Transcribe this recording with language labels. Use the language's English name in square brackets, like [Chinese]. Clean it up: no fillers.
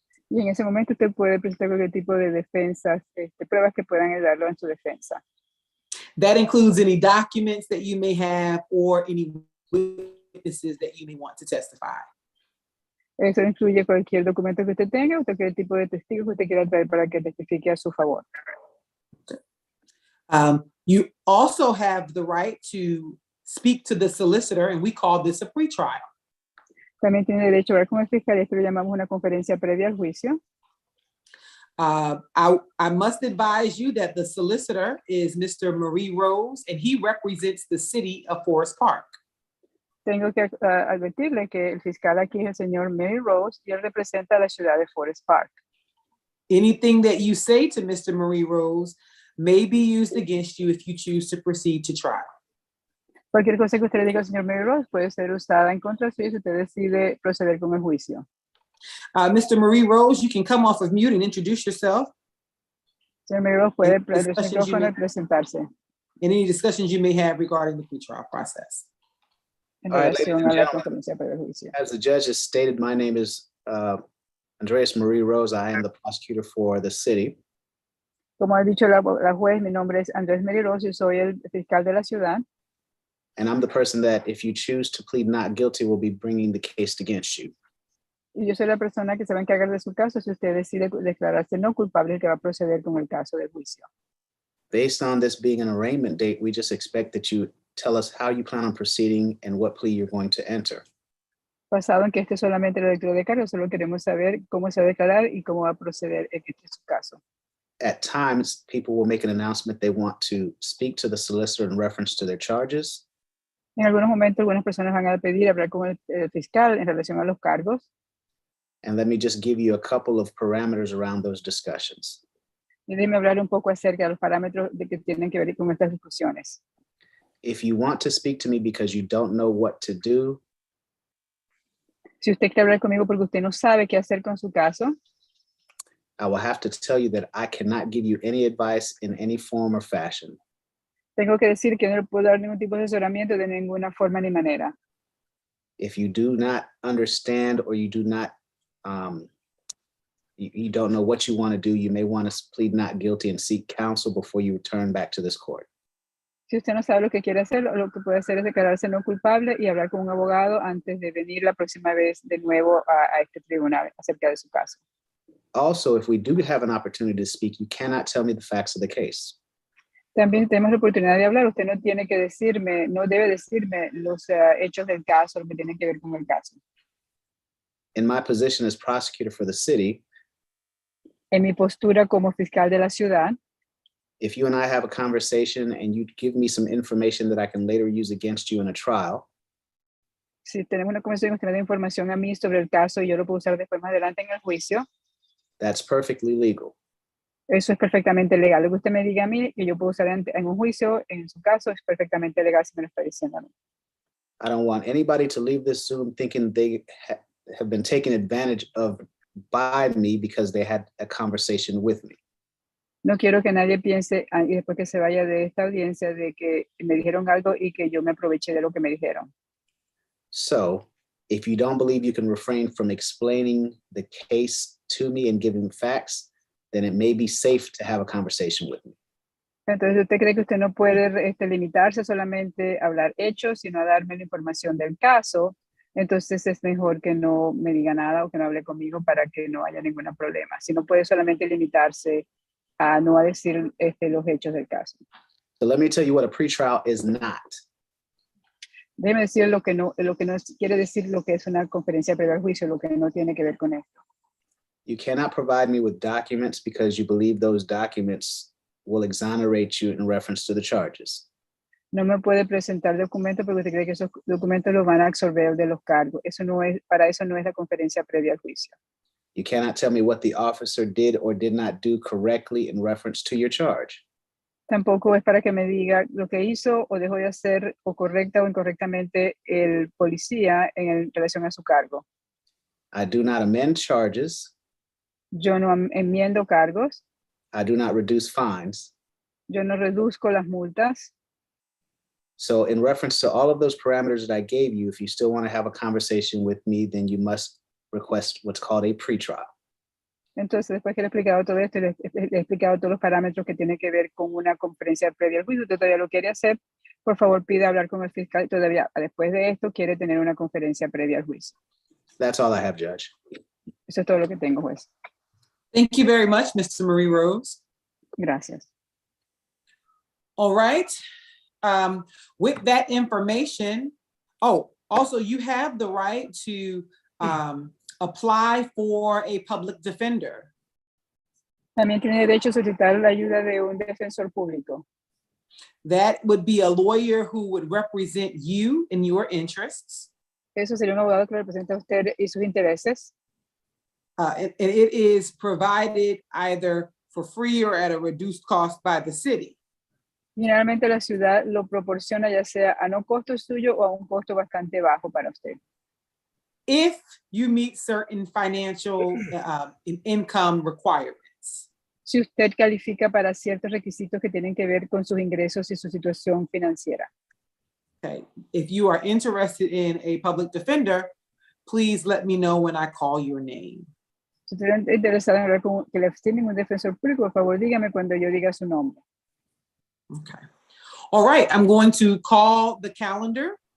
[Spanish] Y en ese momento usted puede presentar cualquier tipo de defensas, pruebas que puedan ayudarlo en su defensa. [English] That includes any documents that you may have or any witnesses that you may want to testify. [Spanish] Eso incluye cualquier documento que usted tenga o cualquier tipo de testigo que usted quiera traer para que testifique a su favor. [English] You also have the right to speak to the solicitor, and we call this a pretrial. [Spanish] También tiene derecho a hablar con el fiscal, esto lo llamamos una conferencia previa al juicio. [English] I must advise you that the solicitor is Mr. Marie Rose, and he represents the city of Forest Park. [Spanish] Tengo que advertirle que el fiscal aquí es el señor Mary Rose y él representa a la ciudad de Forest Park. [English] Anything that you say to Mr. Marie Rose may be used against you if you choose to proceed to trial. [Spanish] Cualquier cosa que usted le diga al señor Mary Rose puede ser usada en contra suya si usted decide proceder con el juicio. [English] Mr. Marie Rose, you can come off of mute and introduce yourself. [Spanish] Señor Mary Rose puede prender su micrófono y presentarse. [English] And any discussions you may have regarding the pretrial process. [Spanish] En [English] All right, [Spanish] relación [English] ladies and [Spanish] a la [English] gentlemen, [Spanish] conferencia previa al juicio. [English] As the judge has stated, my name is Andreas Marie Rose. I am the prosecutor for the city. [Spanish] Como ha dicho la juez, mi nombre es Andrés Mary Rose y soy el fiscal de la ciudad. [English] And I'm the person that, if you choose to plead not guilty, will be bringing the case against you. [Spanish] Y yo soy la persona que se va a encargar de su caso si usted decide declararse no culpable, que va a proceder con el caso del juicio. [English] Based on this being an arraignment date, we just expect that you tell us how you plan on proceeding and what plea you're going to enter. [Spanish] Basado en que este es solamente la lectura de cargos, solo queremos saber cómo se va a declarar y cómo va a proceder en este su caso. [English] At times, people will make an announcement they want to speak to the solicitor in reference to their charges. [Spanish] En algunos momentos, algunas personas van a pedir hablar con el fiscal en relación a los cargos. [English] And let me just give you a couple of parameters around those discussions. [Spanish] Y déjeme hablar un poco acerca de los parámetros que tienen que ver con estas discusiones. [English] If you want to speak to me because you don't know what to do, [Spanish] Si usted quiere hablar conmigo porque usted no sabe qué hacer con su caso, [English] I will have to tell you that I cannot give you any advice in any form or fashion. [Spanish] tengo que decir que no le puedo dar ningún tipo de asesoramiento de ninguna forma ni manera. [English] If you do not understand or you do not, you don't know what you want to do, you may want to plead not guilty and seek counsel before you return back to this court. [Spanish] Si usted no sabe lo que quiere hacer, lo que puede hacer es declararse no culpable y hablar con un abogado antes de venir la próxima vez de nuevo a este tribunal acerca de su caso. [English] Also, if we do have an opportunity to speak, you cannot tell me the facts of the case. [Spanish] También tenemos la oportunidad de hablar. Usted no tiene que decirme, no debe decirme los hechos del caso, lo que tiene que ver con el caso. [English] In my position as prosecutor for the city, [Spanish] En mi postura como fiscal de la ciudad, [English] if you and I have a conversation and you give me some information that I can later use against you in a trial, [Spanish] si tenemos una conversación, usted me da información a mí sobre el caso y yo lo puedo usar después más adelante en el juicio, [English] that's perfectly legal. [Spanish] Eso es perfectamente legal. Lo que usted me diga a mí, que yo puedo usar en un juicio, en su caso, es perfectamente legal si me lo está diciendo a mí. [English] I don't want anybody to leave this Zoom thinking they have been taken advantage of by me because they had a conversation with me. [Spanish] No quiero que nadie piense, y después que se vaya de esta audiencia, de que me dijeron algo y que yo me aproveché de lo que me dijeron. [English] So if you don't believe you can refrain from explaining the case to me and giving facts, then it may be safe to have a conversation with me. [Spanish] Entonces, ¿usted cree que usted no puede limitarse solamente a hablar hechos, sino a darme la información del caso? Entonces es mejor que no me diga nada o que no hable conmigo para que no haya ningún problema. Si no puede solamente limitarse a no a decir los hechos del caso. [English] So let me tell you what a pretrial is not. [Spanish] Déjeme decir lo que no quiere decir lo que es una conferencia previa al juicio, lo que no tiene que ver con esto. [English] You cannot provide me with documents because you believe those documents will exonerate you in reference to the charges. [Spanish] No me puede presentar documentos porque usted cree que esos documentos los van a absorber de los cargos. Para eso no es la conferencia previa al juicio. [English] You cannot tell me what the officer did or did not do correctly in reference to your charge. [Spanish] Tampoco es para que me diga lo que hizo o dejó de hacer o correcta o incorrectamente el policía en relación a su cargo. [English] I do not amend charges. [Spanish] Yo no enmiendo cargos. [English] I do not reduce fines. [Spanish] Yo no reduzco las multas. [English] So in reference to all of those parameters that I gave you, if you still want to have a conversation with me, then you must request what's called a pretrial. [Spanish] Entonces, después que le he explicado todo esto, le he explicado todos los parámetros que tienen que ver con una conferencia previa al juicio, usted todavía lo quiere hacer, por favor pida hablar con el fiscal, todavía después de esto quiere tener una conferencia previa al juicio. [English] That's all I have, Judge. [Spanish] Eso es todo lo que tengo, juez. [English] Thank you very much, Mr. Marie Rose. [Spanish] Gracias. [English] All right. With that information, also you have the right to apply for a public defender. [Spanish] También tiene derecho a solicitar la ayuda de un defensor público. [English] That would be a lawyer who would represent you in your interests. [Spanish] Eso sería un abogado que representa a usted y sus intereses. [English] And it is provided either for free or at a reduced cost by the city. [Spanish] Generalmente la ciudad lo proporciona ya sea a no costo suyo o a un costo bastante bajo para usted. [English] If you meet certain financial income requirements. [Spanish] Si usted califica para ciertos requisitos que tienen que ver con sus ingresos y su situación financiera. [English] Okay. If you are interested in a public defender, please let me know when I call your name. [Spanish] Si usted está interesado en hablar con que le tienen un defensor público, por favor dígame cuando yo diga su nombre. [English] Okay. All right, I'm going to call the calendar.